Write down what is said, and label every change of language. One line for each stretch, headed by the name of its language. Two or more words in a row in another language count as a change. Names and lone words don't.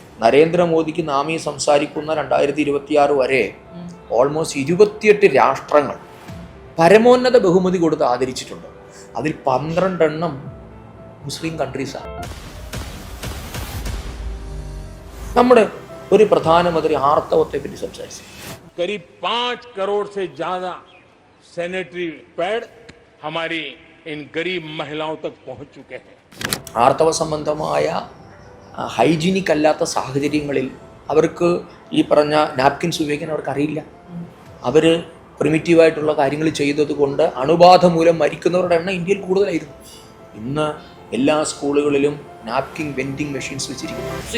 Malayalam: നരേന്ദ്രമോദിക്ക് നാം ഈ സംസാരിക്കുന്ന 2026 വരെ ഓൾമോസ്റ്റ് 28 രാഷ്ട്രങ്ങൾ പരമോന്നത ബഹുമതി കൊടുത്ത് ആദരിച്ചിട്ടുണ്ട്. അതിൽ 12 മുസ്ലിം കൺട്രീസാണ്. നമ്മുടെ ഒരു പ്രധാനമന്ത്രി ആർത്തവത്തെ പറ്റി സംസാരിച്ചു.
Hindi: करीब 5 करोड़ से ज्यादा सैनिटरी पैड हमारी इन गरीब महिलाओं तक पहुंच चुके हैं.
Malayalam: ആർത്തവ സംബന്ധമായ ഹൈജീനിക് അല്ലാത്ത സാഹചര്യങ്ങളിൽ അവർക്ക് ഈ പറഞ്ഞ നാപ്കിൻസ് ഉപയോഗിക്കാൻ അവർക്ക് അറിയില്ല. അവർ പ്രിമിറ്റീവായിട്ടുള്ള കാര്യങ്ങൾ ചെയ്തത് കൊണ്ട് അണുബാധ മൂലം മരിക്കുന്നവരുടെ എണ്ണം ഇന്ത്യയിൽ കൂടുതലായിരുന്നു. ഇന്ന് എല്ലാ സ്കൂളുകളിലും നാപ്കിൻ വെൻഡിങ് മെഷീൻസ് വെച്ചിരിക്കുന്നു.